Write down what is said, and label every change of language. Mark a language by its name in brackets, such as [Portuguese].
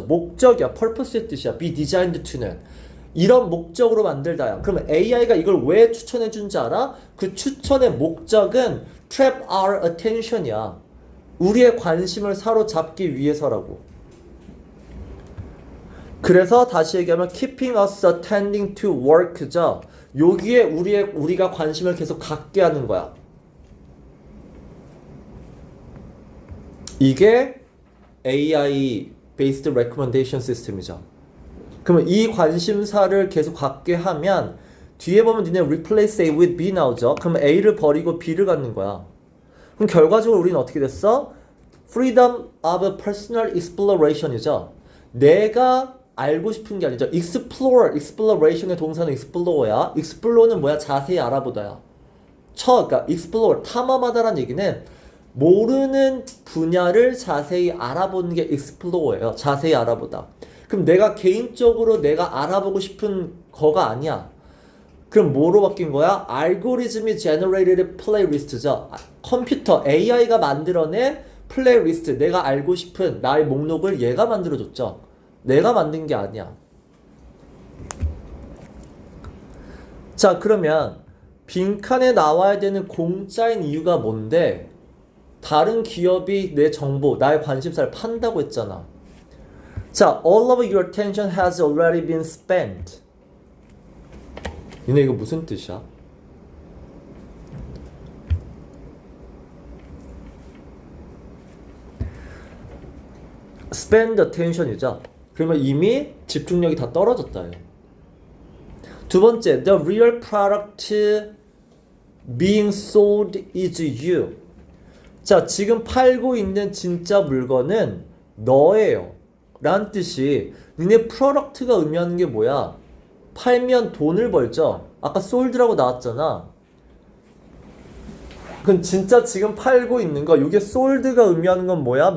[Korean] 목적이야. purpose의 뜻이야. be designed to는. 이런 목적으로 만들다야. 그러면 AI가 이걸 왜 추천해준지 알아? 그 추천의 목적은 trap our attention 이야. 우리의 관심을 사로잡기 위해서라고. [English] 그래서 다시 얘기하면 keeping us attending to work죠. [Korean] 여기에 우리가 관심을 계속 갖게 하는 거야. [English] 이게 AI based recommendation system이죠. [Korean] 그러면 이 관심사를 계속 갖게 하면 뒤에 보면 니네 replace A with B 나오죠. 그럼 A를 버리고 B를 갖는 거야. 그럼 결과적으로 우리는 어떻게 됐어? [English] Freedom of personal exploration이죠. [Korean] 내가 알고 싶은 게 아니죠. exploration의 동사는 explorer야. explorer는 뭐야? 자세히 알아보다야. 그러니까 explore, 탐험하다라는 얘기는 모르는 분야를 자세히 알아보는 게 explorer예요. 자세히 알아보다. 그럼 내가 개인적으로 내가 알아보고 싶은 거가 아니야. 그럼 뭐로 바뀐 거야? 알고리즘이 generated playlist죠. 컴퓨터 AI가 만들어낸 플레이리스트, 내가 알고 싶은 나의 목록을 얘가 만들어줬죠. 내가 만든 게 아니야. 자, 그러면 빈칸에 나와야 되는 공짜인 이유가 뭔데? 다른 기업이 내 정보, 나의 관심사를 판다고 했잖아. [English] 자, all of your attention has already been spent. [Korean] 니네 이거 무슨 뜻이야? [English] spend attention이죠. [Korean] 그러면 이미 집중력이 다 떨어졌다요. [English] 두 번째, the real product being sold is you. [Korean] 자, 지금 팔고 있는 진짜 물건은 너예요. 라는 뜻이 니네 프로덕트가 의미하는 게 뭐야? 팔면 돈을 벌죠. 아까 sold라고 나왔잖아. 그럼 진짜 지금 팔고 있는 거, 이게 sold가 의미하는 건 뭐야?